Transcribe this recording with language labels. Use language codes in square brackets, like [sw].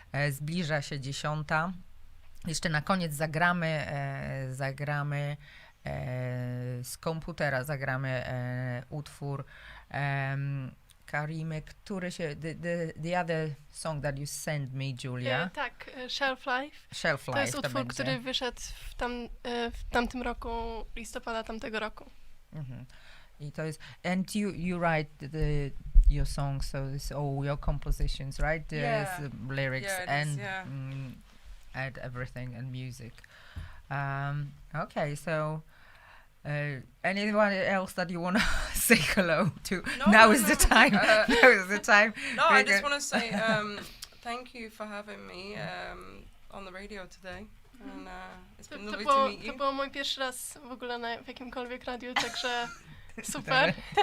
[pl] Zbliża się 10. Jeszcze na koniec zagramy z komputera, utwór Karimy, który się, [en] the other song that you sent me, Julia. [pl] Tak, Shelf Life. Shelf Life To jest utwór, będzie. który wyszedł w tamtym roku, listopada tamtego roku. I to jest, [en] and you write your songs, so it's all your compositions, right? There's lyrics and add everything and music. Okay, so anyone else that you want to say hello to? Now is the time. Now is the time. No, I just want to say thank you for having me on the radio today. And it's been lovely to meet you. [pl] To był mój pierwszy raz w ogóle w jakimkolwiek radiu, także super.